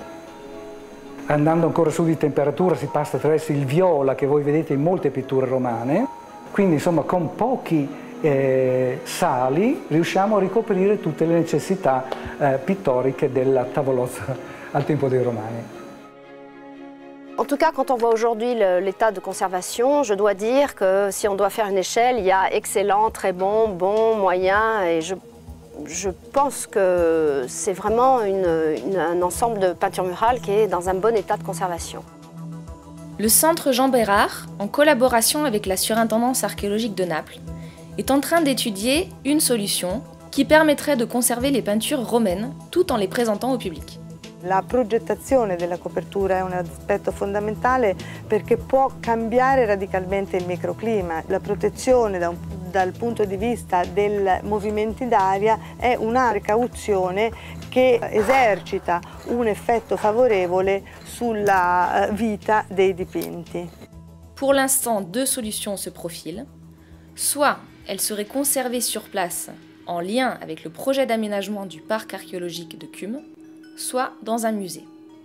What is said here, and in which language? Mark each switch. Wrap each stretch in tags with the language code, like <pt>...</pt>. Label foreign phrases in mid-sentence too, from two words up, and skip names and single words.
<it>Andando ancora su di temperatura si passa attraverso il viola che voi vedete in molte pitture romane. Quindi insomma con pochi sali riusciamo a ricoprire tutte le necessità pittoriche della tavolozza al tempo dei Romani.</it> <fr>En tout cas, quand on voit aujourd'hui l'état de conservation, je dois dire que si on doit faire une échelle, il y a excellent, très bon, bon, moyen, et je pense que c'est vraiment un ensemble de peintures murales qui est dans un bon état de conservation. Le Centre Jean Bérard, en collaboration avec la Surintendance archéologique de Naples, est en train d'étudier une solution qui permettrait de conserver les peintures romaines tout en les présentant au public.</fr> <it>La progettazione della copertura è un aspetto fondamentale perché può cambiare radicalmente il microclima. La protezione dal punto di vista dei movimenti d'aria è una precauzione che esercita un effetto favorevole sulla vita dei dipinti.</it> <fr>Pour l'instant, deux solutions se profilent. Soit elles seraient conservées sur place en lien avec le projet d'aménagement du parc archéologique de Cumes, soit dans un musée.</fr>